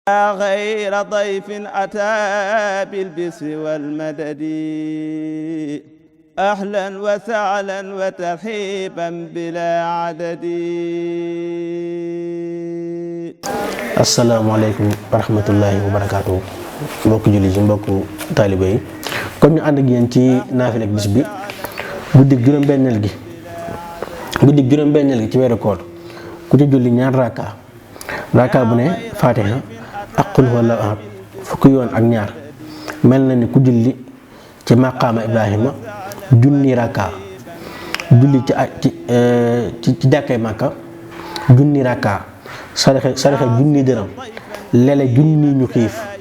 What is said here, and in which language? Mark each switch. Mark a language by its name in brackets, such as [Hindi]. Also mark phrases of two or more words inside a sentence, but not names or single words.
[Arabic] غير ضيف أتى بالبسر والمدد أهلا وسهلا وترحيبا بلا عدد. السلام عليكم ورحمة الله وبركاته [Wolof] mbokk julli ci mbokk taalibe yi kon ñu ànd ak yéen ci naafila ak bis bi guddig juróom-benneel gi ci weeru koor ku ci julli ñaar raka bu ne Faatiha ak [Arabic] قل هو الله أحد [Wolof] fukki yoon ak ñaar mel na ni ku julli ci maqaama Ibrahima junni raka julli ci jàkkay Màkka junni raka saraxe junni dërëm lele junni ñu xiif